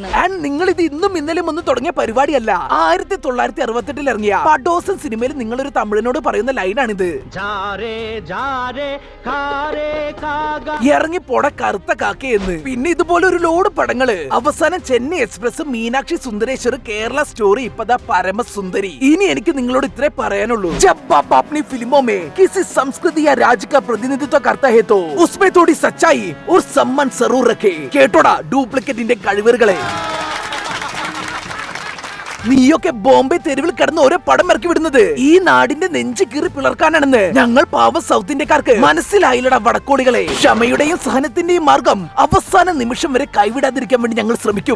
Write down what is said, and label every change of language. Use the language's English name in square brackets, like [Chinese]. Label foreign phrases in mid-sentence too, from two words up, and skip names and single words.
[Malayalam] ആൻഡ് നിങ്ങൾ ഇത് ഇന്നും ഇന്നലെയും ഒന്നും തുടങ്ങിയ പരിപാടിയല്ല. 1968 ഇറങ്ങിയ പഡോസൻ സിനിമയിൽ നിങ്ങളൊരു തമിഴനോട് പറയുന്ന ലൈനാണിത്. ഇറങ്ങി പോട കറുത്ത കാക്കയെന്ന്. പിന്നെ ഇതുപോലെ ഒരു ലോഡ് പടങ്ങള്. അവസാനം ചെന്നൈ എക്സ്പ്രസ്, മീനാക്ഷി സുന്ദരേശ്വർ, കേരള സ്റ്റോറി, ഇപ്പതാ പരമസുന്ദരി. ഇനി എനിക്ക് നിങ്ങളോട് ഇത്രേ പറയാനുള്ളൂ. [Hindi] जब आप अपनी फिल्मों में किसी संस्कृति या राज्य का प्रतिनिधित्व करता है तो उसमें थोड़ी सच्चाई और सम्मान जरूर रखें. [Malayalam] കേട്ടോടാ ഡ്യൂപ്ലിക്കേറ്റിന്റെ കഴിവുകളെ. നീയൊക്കെ ബോംബെ തെരുവിൽ കിടന്ന് ഓരോ പടം ഇറക്കി വിടുന്നത് ഈ നാടിന്റെ നെഞ്ചു കീറി പിളർക്കാനാണെന്ന് ഞങ്ങൾ പാവ സൗത്ത് ഇന്ത്യക്കാർക്ക് മനസ്സിലായില്ലടാ വടക്കോടികളെ. ക്ഷമയുടെയും സഹനത്തിന്റെയും മാർഗം അവസാന നിമിഷം വരെ കൈവിടാതിരിക്കാൻ വേണ്ടി ഞങ്ങൾ ശ്രമിക്കും.